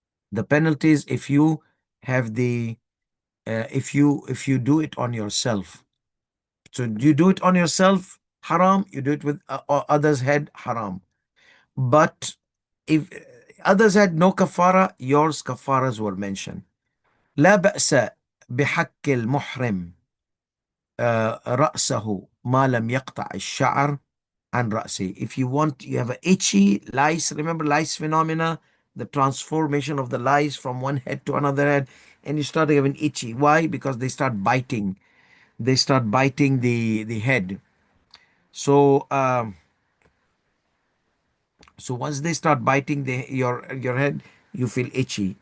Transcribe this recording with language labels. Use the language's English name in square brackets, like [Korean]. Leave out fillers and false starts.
[English] The penalty is if you have the if you do it on yourself. So you do it on yourself, haram. You do it with others' head, haram. But if others had no kafara, yours kafaras were mentioned. [Arabic] لا بأس بحك المحرم رأسه ما لم يقطع الشعر عن رأسه. [English] If you want, you have an itchy lice. Remember lice phenomena, the transformation of the lice from one head to another head, and you start having itchy. Why? Because they start biting. They start biting the head. So so once they start biting your head, you feel itchy.